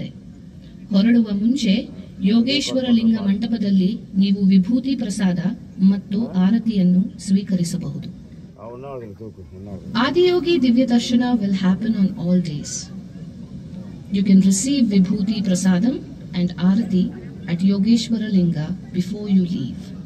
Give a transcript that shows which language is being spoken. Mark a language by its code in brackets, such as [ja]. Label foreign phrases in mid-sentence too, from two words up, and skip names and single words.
[kn] ಹೊರಡುವ ಮುಂಚೆ ಯೋಗೇಶ್ವರ ಲಿಂಗ ಮಂಟಪದಲ್ಲಿ ನೀವು ವಿಭೂತಿ ಪ್ರಸಾದ ಮತ್ತು ಆರತಿಯನ್ನು ಸ್ವೀಕರಿಸಬಹುದು. [en] Adiyogi Divya Darshana will happen on all days. You can receive Vibhuti Prasadam and Arati at Yogeshwara Linga before you leave.